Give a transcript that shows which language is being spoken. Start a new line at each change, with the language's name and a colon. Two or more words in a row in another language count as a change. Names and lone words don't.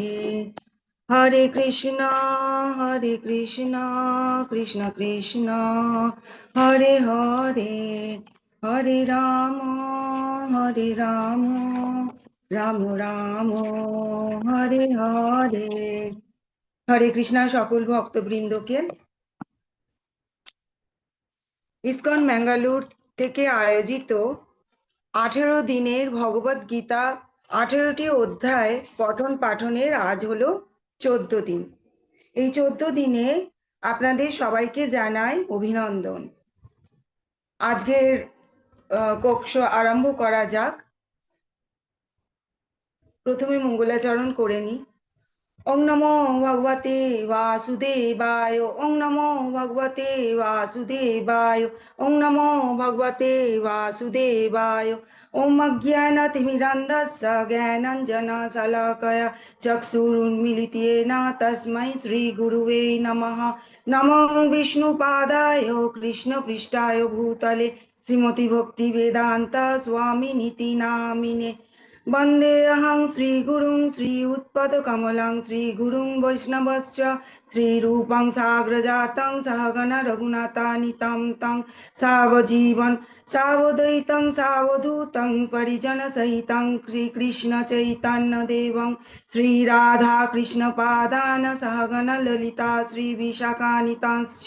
Sanskrit: हरे कृष्णा कृष्ण कृष्ण हरे हरे, हरे राम राम राम हरे हरे।
Bangla: হরে কৃষ্ণ সকল ভক্তবৃন্দকে ইসকন ম্যাঙ্গালোর থেকে আয়োজিত 18 দিনের ভগবদ গীতা 18টি অধ্যায় পঠন পাঠনের আজ হলো 14 দিন। এই 14 দিনে আপনাদের সবাইকে জানাই অভিনন্দন। আজকের কক্ষ আরম্ভ করা যাক। প্রথমে মঙ্গলাচরণ করে নি।
Sanskrit: ওং নমো ভগবতে বাসুদেবায়, ওং নমো ভগবতে বাসুদেবায়, ওং নমো ভগবতে বাসুদেবায়। ওম অজ্ঞানতিমিরান্ধস্য জ্ঞানাঞ্জনশলাকয়া চক্ষুरुन्मीलितेन তস্मै শ্রীগুরুবে নমঃ। নমো বিষ্ণুপাদায় কৃষ্ণপৃষ্ঠায় ভূতলে শ্রীমতি ভক্তিবেদান্ত স্বামিনীতি নামিনে। वन्देऽहं श्रीगुरुं श्रीयुत्पदकमलं श्रीगुरुं वैष्णवश्च श्रीरूपं साग्रजातं सहगण रघुनाथान्वितं तं सावजीवन सावधूतं सावधूतं परिजनसहितं श्रीकृष्णचैतन्यदेवं श्रीराधाकृष्णपादान् सहगण ललिता श्रीविशाखान्वितांश्च।